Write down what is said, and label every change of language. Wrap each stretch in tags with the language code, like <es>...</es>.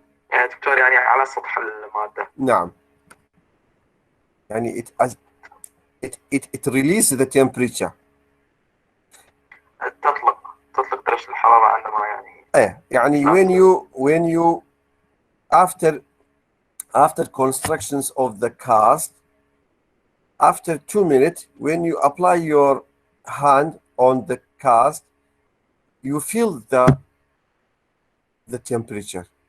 <ar>يعني دكتور يعني على سطح المادة. نعم.</ar> <en>يعني it release the temperature.</en> <ar>تطلق درجة الحرارة عندما يعني.</ar> <en>يعني when you after constructions of the cast, after 2 minutes, when you apply your hand on the cast, you feel the temperature.</en>